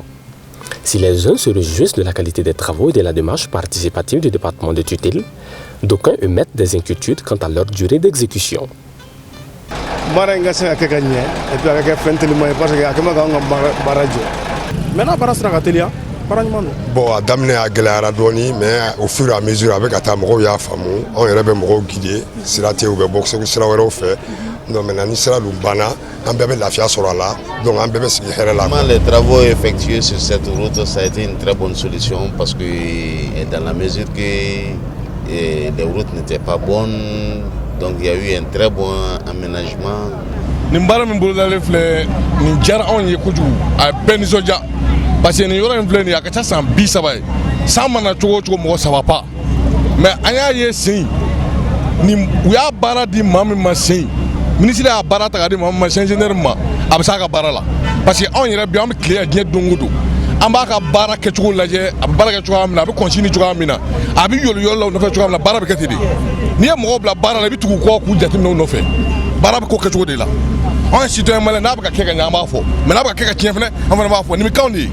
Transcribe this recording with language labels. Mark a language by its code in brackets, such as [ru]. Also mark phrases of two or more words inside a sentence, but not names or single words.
[fr] Si les uns se réjouissent de la qualité des travaux et de la démarche participative du département de tutelle, d'aucuns émettent des inquiétudes quant à leur durée d'exécution. Bon, [bm] a daminɛ a gɛlɛyara dɔɔni [fr] mais au fur et à mesure avec [bm] ka taa mɔgɔw y'a faamu anw yɛrɛ bɛ mɔgɔw guider sira tɛ u bɛ bɔ sira wɛrɛw fɛ [fr] non maintenant [bm] ni sira dun banna an bɛɛ bɛ lafiya sɔrɔ a la donc an bɛɛ bɛ sigi hɛrɛ la. [fr] Les travaux effectués sur cette route, ça a été une très bonne solution parce que dans la mesure que les routes n'étaient pas bonnes, donc il y a eu un très bon aménagement. [bm] Nin baara min bolodalen filɛ nin diyara anw ye kojugu a bɛɛ nisɔndiya [fr] parce que [bm] nin yɔrɔ in filɛ nin ye a ka ca san 30 ye san mana cogo o cogo mɔgɔ 3 pa mais an y'a ye sen nin u y'a baara di maa min ma sen ministre y'a baara ta ka di maa min ma ingénieur ma a bɛ s'a ka baara la [fr] parce que [bm] anw yɛrɛ bi an bɛ tile diɲɛ don o don an b'a ka baara kɛcogo lajɛ a bɛ baara kɛ cogoya min na a bɛ continue cogoya min na a bɛ yɔlɔ yɔlɔ la u nɔfɛ cogoya min na baara bɛ kɛ ten de n'i ye mɔgɔw bila baara la i bɛ tugu u kɔ k'u jateminɛ u nɔfɛ baara bɛ k'o kɛcogo de la anw ye [fr] citoyen malien [bm] n'a bɛ ka kɛ ka ɲɛ an b'a fɔ mais n'a bɛ ka kɛ ka tiɲɛ fɛnɛ an fana b'a fɔ nin bɛ k'anw de ye.